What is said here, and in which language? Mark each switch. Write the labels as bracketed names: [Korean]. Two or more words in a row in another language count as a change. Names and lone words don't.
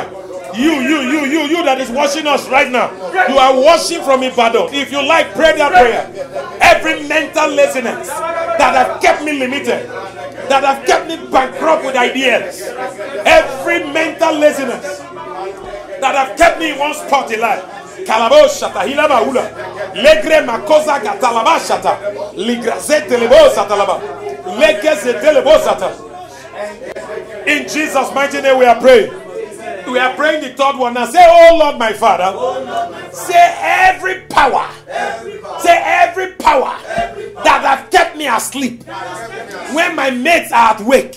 [English] You that is watching us right now, you are watching from Ibadan. If you like, pray that prayer. Every mental laziness that have kept me limited, that have kept me bankrupt with ideas, every mental laziness that have kept me in one spot in life. Kalaboshata hilaba ula legre makosa gatalabashata ligrazete lebosata laba legezete lebosata. In Jesus' mighty name we are praying. We are praying the third one now. Say, oh Lord my Father. Say every power. Say every power that have kept me asleep when my mates are at wake.